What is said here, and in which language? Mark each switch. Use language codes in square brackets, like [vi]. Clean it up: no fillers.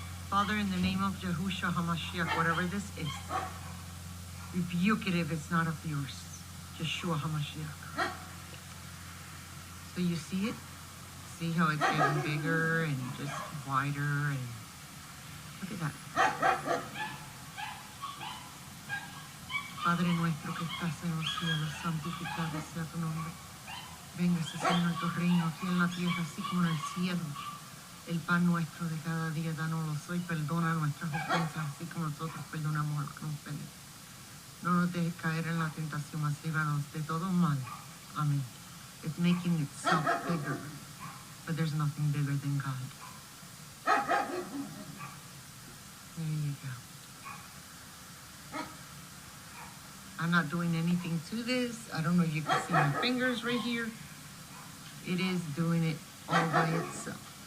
[en] Father, in the name of Yahushua HaMashiach, whatever this is, rebuke it if it's not of yours. Yeshua HaMashiach. So you see it? See how it's getting bigger and just wider and look at that. [es] Padre nuestro que estás en los cielos, santificado sea tu nombre. Véngase, Señor, tu reino aquí en la tierra, así como en el cielo. El pan nuestro de cada día, danos hoy, perdona nuestras ofensas, así como nosotros perdonamos a los que nos ofenden. No nos dejes caer en la tentación, mas líbranos de todo mal. [en] Amen. It's making itself bigger, but there's nothing bigger than God. go. I'm not doing anything to this. I don't know if you can see my fingers right here. It is doing it all by itself.